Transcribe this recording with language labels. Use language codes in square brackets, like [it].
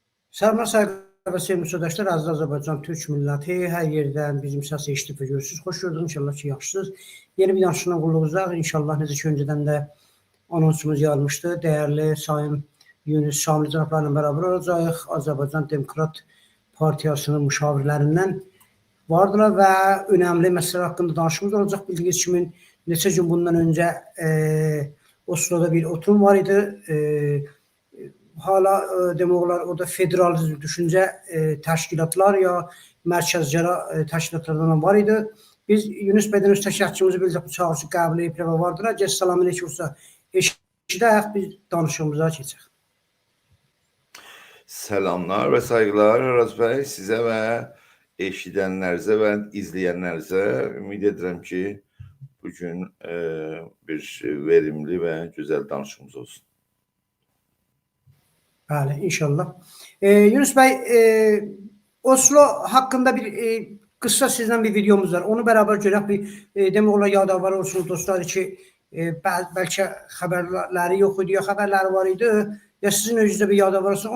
[tr] Selamlar, saygılar ve sevgili arkadaşlar. [az] Aziz Azərbaycan Türk milləti, hər yerdən bizim səsi eşidib və görürsünüz. Xoş gördük, inşallah ki, yaxşısınız. Yeni bir danışıqla qulluğunuzda, inşallah necə ki, öncədən də anonsumuz yazmışdı. Dəyərli Sayın Yunus Şamil cənablarla bərabər olacaq. Azərbaycan Demokrat Partiyasının müşavirlərindən vardılar və önəmli məsələ haqqında danışığımız olacaq. Bildiyiniz kimi, neçə gün bundan öncə Oslo'da bir oturum var idi. Hala demək olar, o da federalizm düşüncə təşkilatlar ya mərkəzcəra təşkilatlardan var idi. Biz Yunus bəydən öz təşkilatçımızı bildik, bu çağırışı qəbul edib və vardılar. Gəl salam aleyküm olsa eşidək, biz danışığımıza keçək. [tr] Selamlar ve saygılar Araz Bey, size ve eşidenlerinize ve izleyenlerinize. [az] Ümid edirəm ki [tr] bugün bir verimli ve güzel [az] danışığımız olsun. Bəli, inşallah. Yunus bəy, Oslo haqqında bir qısa sizdən bir videomuz var. Onu bərabər görək, bir demək olar yadavvar olsun dostlar ki, bəlkə xəbərləri yox idi, ya xəbərləri var idi, ya sizin özünüzdə bir yadavvar olsun.